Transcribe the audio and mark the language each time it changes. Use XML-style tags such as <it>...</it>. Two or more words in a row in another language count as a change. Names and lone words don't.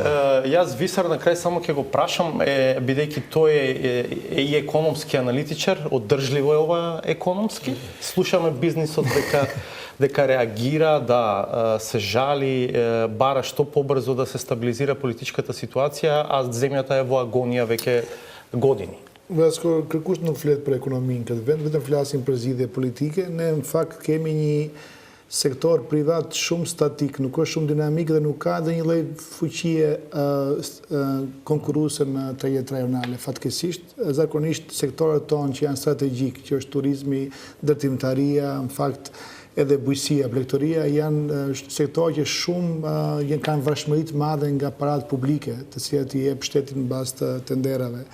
<mk>Јас Висар на крај само ќе го прашам, бидејќи тој е и економски аналитичар, оддржливо е ова економски. Слушаме бизнисот дека реагира, да се жали, бара што побрзо да се стабилизира политичката ситуација, а земјата е во агонија веќе години.</mk> <sq>Аз kërkush nuk flet për ekonominë këtë vend, vetëm flasim për zgjidhje politike. Ne në fakt kemi një sektor privat shumë statik, nuk është shumë dinamik dhe nuk ka dhe një lloj fuqie konkurruese në trajet rajonale. Fatkeqësisht, zakonisht sektorët tonë që janë strategjik, që është turizmi, ndërtimtaria, në fakt edhe bujqësia, blegtoria, janë sektorë që shumë kanë vërshmëri të madhe nga paratë publike, të cilat i jep shteti në bazë të tenderave.</sq>